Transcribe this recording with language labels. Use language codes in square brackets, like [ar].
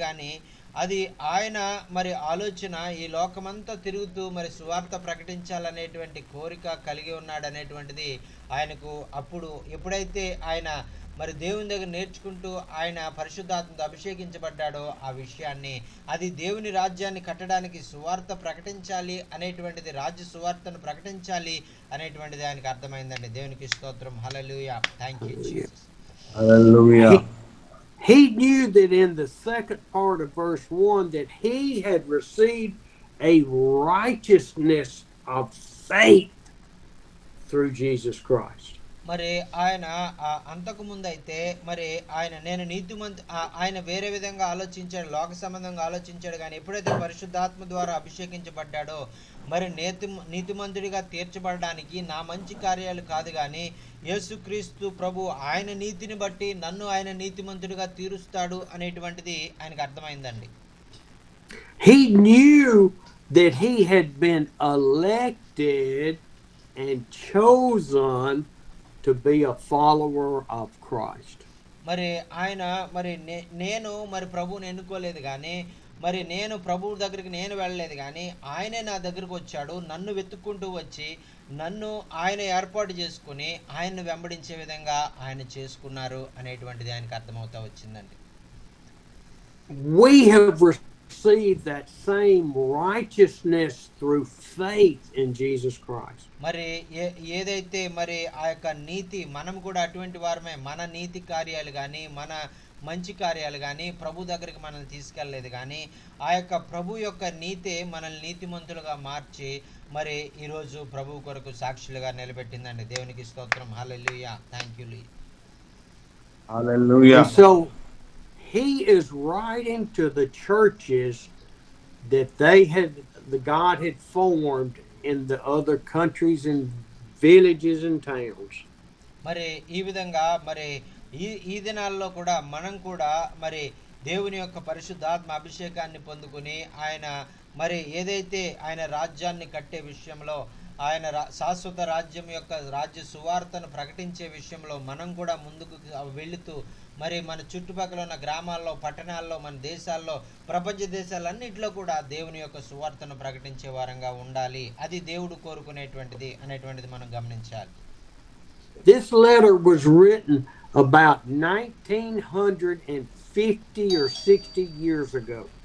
[te] కానీ అది ఆయన మరి ఆలోచన ఈ లోకమంతా తిరుగుతూ మరి సువార్త ప్రకటించాలనేటువంటి కోరిక కలిగి ఉన్నాడు అనేటువంటిది ఆయనకు అప్పుడు ఎప్పుడైతే ఆయన మరి దేవుని దగ్గర నేర్చుకుంటూ ఆయన పరిశుద్ధాత్మతో అభిషేకించబడ్డాడో ఆ విషయాన్ని, అది దేవుని రాజ్యాన్ని కట్టడానికి సువార్త ప్రకటించాలి అనేటువంటిది, రాజ్య సువార్తను ప్రకటించాలి అనేటువంటిది ఆయనకు అర్థమైందండి. దేవునికి స్తోత్రం. హల్లెలూయా. [en] Thank you Jesus. Hallelujah. He knew that in the second part of verse 1 that he had received a righteousness of faith through Jesus Christ. [te] మరి ఆయన అంతకు ముందు అయితే మరి నేను ఆయన వేరే విధంగా ఆలోచించాడు, లోక సంబంధంగా ఆలోచించాడు. కానీ ఎప్పుడైతే పరిశుద్ధాత్మ ద్వారా అభిషేకించబడ్డాడో మరి నీతిమంతుడిగా తీర్చబడడానికి నా మంచి కార్యాలు కాదు కానీ యేసుక్రీస్తు ప్రభు ఆయన నీతిని బట్టి నన్ను ఆయన నీతిమంతుడిగా తీరుస్తాడు అనేటువంటిది ఆయనకు అర్థమైందండి. [en] He knew that he had been elected and chosen to be a follower of Christ. [te] మరి ఆయన మరి నేను మరి ప్రభువుని ఎన్నుకోలేదు కానీ మరి నేను ప్రభువు దగ్గరికి నేను వెళ్ళలేదు కానీ ఆయనే నా దగ్గరికి వచ్చాడు, నన్ను వెతుక్కుంటూ వచ్చి నన్ను ఆయన ఏర్పాటు చేసుకుని ఆయన్ను వెంబడించే విధంగా ఆయన చేసుకున్నారు అనేటువంటిది ఆయనకు అర్థమవుతా వచ్చిందండి. [en] We have received that same righteousness through faith in Jesus Christ. [te] మరి ఏదైతే మరి ఆ యొక్క నీతి మనం కూడా అటువంటి వారమే. మన నీతి కార్యాలు కానీ మన మంచి కార్యాలు కానీ ప్రభు దగ్గరికి మనల్ని తీసుకెళ్ళలేదు కానీ ఆ యొక్క ప్రభు యొక్క నీతే మనల్ని నీతిమంతులుగా మార్చి మరి ఈరోజు ప్రభు కొరకు సాక్షులుగా నిలబెట్టిందండి. దేవునికి స్తోత్రం. హల్లెలూయా. [en] Thank you లీ. [te] Hallelujah. [en] So he is writing to the churches that God had formed in the other countries and villages and towns. [te] మరి ఈ విధంగా మరి ఈ దినాల్లో కూడా మనం కూడా మరి దేవుని యొక్క పరిశుద్ధాత్మ అభిషేకాన్ని పొందుకుని ఆయన మరి ఏదైతే ఆయన రాజ్యాన్ని కట్టే విషయంలో ఆయన శాశ్వత రాజ్యం యొక్క రాజ్య సువార్తను ప్రకటించే విషయంలో మనం కూడా ముందుకు వెళుతూ మరి మన చుట్టుపక్కల ఉన్న గ్రామాల్లో, పట్టణాల్లో, మన దేశాల్లో, ప్రపంచ దేశాలన్నింటిలో కూడా దేవుని యొక్క సువార్తను ప్రకటించే వారంగా ఉండాలి. అది దేవుడు కోరుకునేటువంటిది అనేటువంటిది మనం గమనించాలి. [en] This letter was written about 1950 or 60 years ago.